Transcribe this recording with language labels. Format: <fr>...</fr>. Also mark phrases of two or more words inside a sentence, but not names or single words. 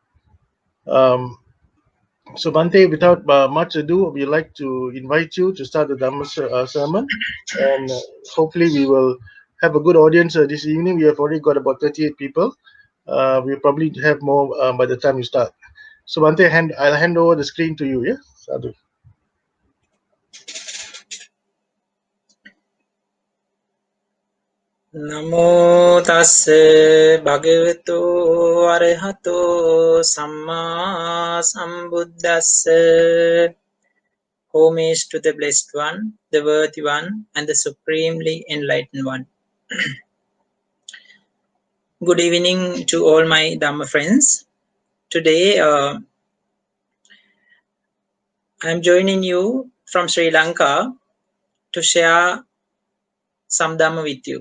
<en>So Bante, without much ado, we'd like to invite you to start the Dhamma sermon, and hopefully we will have a good audience this evening. We have already got about 38 people. We'll probably have more by the time you start. So Bante, I'll hand over the screen to you. Yeah, Sadhu.</en> <pi>Namo tassa bhagavato arahato samma sambuddhassa.</pi> <en>Homage to the Blessed One, the Worthy One, and the Supremely Enlightened One. Good evening to all my Dhamma friends. Today, I'm joining you from Sri Lanka to share some Dhamma with you.</en>